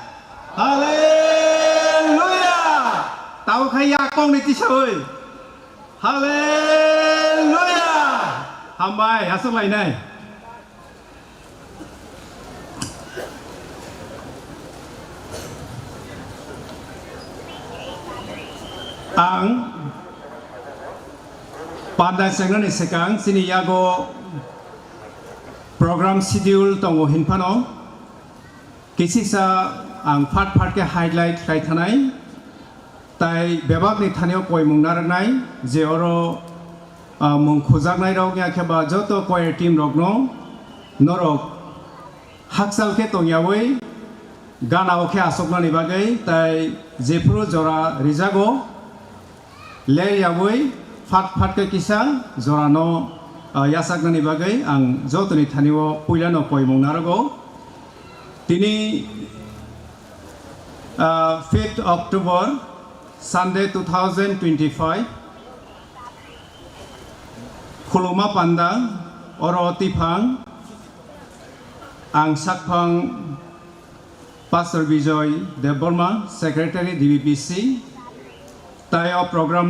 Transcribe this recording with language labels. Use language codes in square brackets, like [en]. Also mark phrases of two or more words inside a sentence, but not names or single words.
[trp] हालेलुया ताव खाया कंनि तिसावै हालेलुया हामबाय आसलायनाय आं पान्दा सेंनानि सिगां सिनि यागो [en] program schedule [trp] tongo hinpano kisisa ang part ke highlight khai thanai tai bebak ni thaneo koi mungnaranai je oro mung khujaknai rok ya kheba joto choir team rok no Norok haksal ke tongyawi gana okhe asoknani bagai tai jefuru jora rijago le yawi fat ke kisa jora no यासागनानि बागै आं जतनि थानिव पुइलानो कय मौनारगो दिनै 5th October Sunday 2025 Khuluma Panda Oro Tipang Ang Sakpang Pastor Bijoy Deborma Secretary DBPC Tayo Program